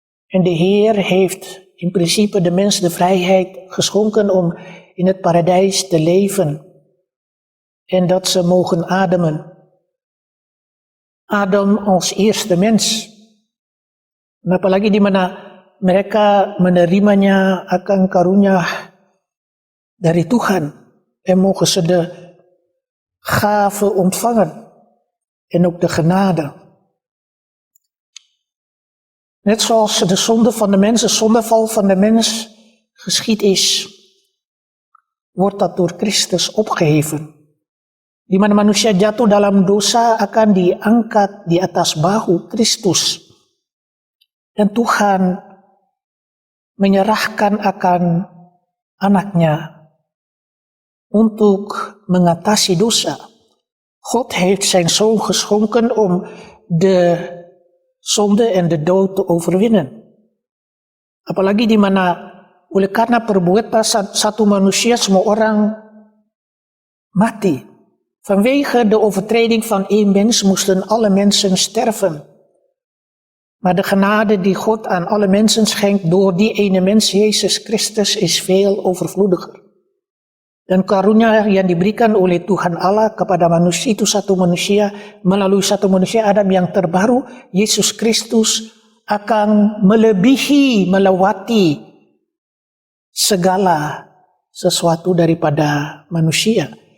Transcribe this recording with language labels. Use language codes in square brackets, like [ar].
[nl] En de Heer heeft in principe de mens de vrijheid geschonken om in het paradijs te leven en dat ze mogen ademen. Adam als eerste mens. [id] En apalagi di mana mereka menerimanya akan karunia dari Tuhan. [nl] En mogen ze de gave ontvangen. En ook de genade. Net zoals de zonde van de mens, de zondeval van de mens geschied is, wordt dat door Christus opgeheven. [id] Di mana manusia jatuh dalam dosa akan diangkat di atas bahu Kristus. Dan Tuhan menyerahkan akan anaknya untuk mengatasi dosa. [nl] God heeft zijn zoon geschonken om de zonde en de dood te overwinnen. [id] Apalagi di mana oleh karena perbuatan satu manusia semua orang mati. [nl] Vanwege de overtreding van één mens moesten alle mensen sterven. Maar de genade die God aan alle mensen schenkt door die ene mens, Jezus Christus, is veel overvloediger. [id] Dan karunia yang diberikan oleh Tuhan Allah kepada manusia itu satu manusia, melalui satu manusia Adam yang terbaru, Yesus Kristus akan melewati segala sesuatu daripada manusia.